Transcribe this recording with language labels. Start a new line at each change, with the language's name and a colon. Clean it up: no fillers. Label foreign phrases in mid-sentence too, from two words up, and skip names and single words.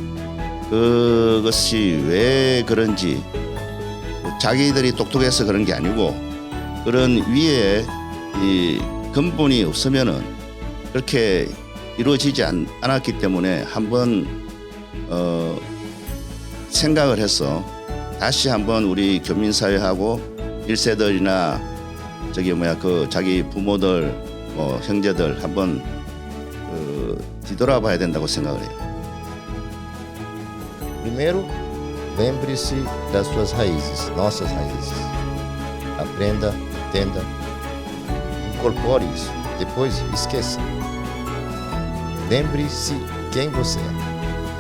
Korean: 그것이 왜 그런지 자기들이 똑똑해서 그런 게 아니고 그런 위에 이 근본이 없으면은 그렇게 이루어지지 않았기 때문에 한번 생각을 해서 다시 한번 우리 교민사회하고 1세들이나 그 자기 부모들, 형제들 한번 뒤돌아봐야 된다고 생각을 해요.
Portuguese: Primeiro, lembre-se das suas raízes, nossas raízes. Aprenda, entenda, incorpore isso. Depois, esqueça. Lembre-se quem você é.